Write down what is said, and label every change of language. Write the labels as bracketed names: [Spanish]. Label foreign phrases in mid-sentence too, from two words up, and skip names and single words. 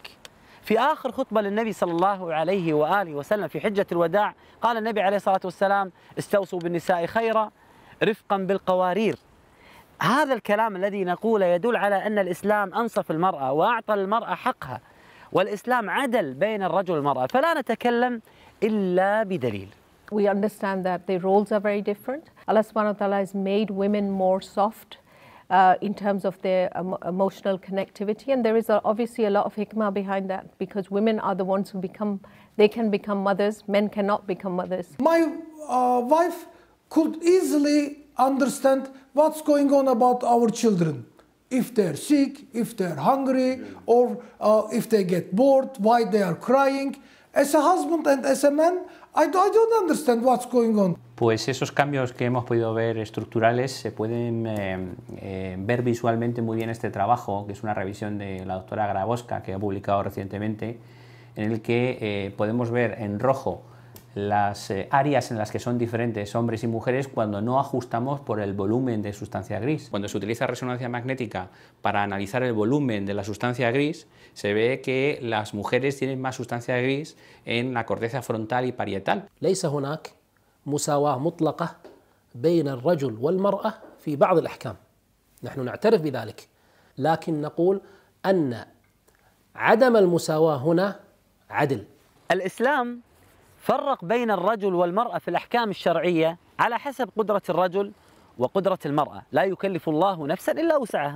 [Arabic] في آخر خطبة للنبي صلى الله عليه وآله وسلم في حجة الوداع قال النبي عليه الصلاة والسلام: استوصوا بالنساء خيرا رفقا بالقوارير. هذا الكلام الذي نقوله يدل على أن الإسلام أنصف المرأة وأعطى المرأة حقها، والإسلام عدل بين الرجل والمرأة، فلا نتكلم إلا بدليل. [English] We understand that the roles are very different. [Arabic] الله سبحانه وتعالى [English] has made women more soft in terms of their emotional connectivity, and there is obviously a lot of hikmah behind that, because women are the ones who can become mothers, men cannot become mothers. My wife could easily understand what's going on about our children. If they're sick, if they're hungry, or if they get bored, why they are crying. As a husband and as a man, I don't understand what's going on. [Spanish] Pues esos cambios que hemos podido ver estructurales se pueden ver visualmente muy bien este trabajo, que es una revisión de la doctora Grabowska, que ha publicado recientemente, en el que podemos ver en rojo las áreas en las que son diferentes hombres y mujeres cuando no ajustamos por el volumen de sustancia gris. Cuando se utiliza resonancia magnética para analizar el volumen de la sustancia gris, se ve que las mujeres tienen más sustancia gris en la corteza frontal y parietal. [Arabic] ليس هناك مساواة مطلقة بين الرجل والمرأة في بعض الأحكام، نحن نعترف بذلك، لكن نقول أن عدم المساواة هنا عدل. الإسلام فرق بين الرجل والمرأة في الأحكام الشرعية على حسب قدرة الرجل وقدرة المرأة، لا يكلف الله نفسا إلا وسعها.